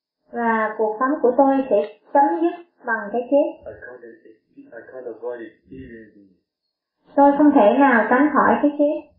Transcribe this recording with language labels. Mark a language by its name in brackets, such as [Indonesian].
[Vietnamese] Và cuộc sống của tôi sẽ chấm dứt bằng cái chết. [English] I can't avoid experiencing it. [Vietnamese] Tôi không thể nào tránh khỏi cái chết.